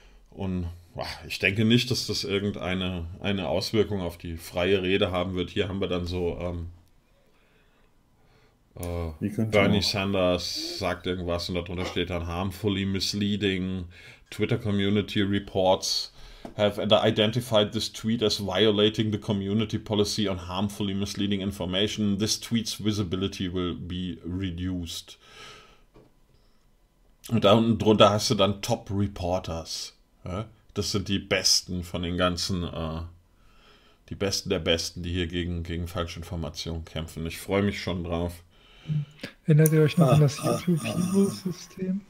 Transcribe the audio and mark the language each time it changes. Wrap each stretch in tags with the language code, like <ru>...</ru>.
<de>Und ich denke nicht, dass das irgendeine Auswirkung auf die freie Rede haben wird. Hier haben wir dann so Bernie Sanders sagt irgendwas und darunter steht dann</de> <en>harmfully misleading. Twitter Community Reports have identified this tweet as violating the community policy on harmfully misleading information. This tweet's visibility will be reduced.</en> <de>Und da unten drunter hast du dann Top Reporters. Ja? Das sind die Besten von den ganzen, die Besten der Besten, die hier gegen Falschinformationen kämpfen. Ich freue mich schon drauf. Erinnert ihr euch noch an das YouTube-Video-System?</de>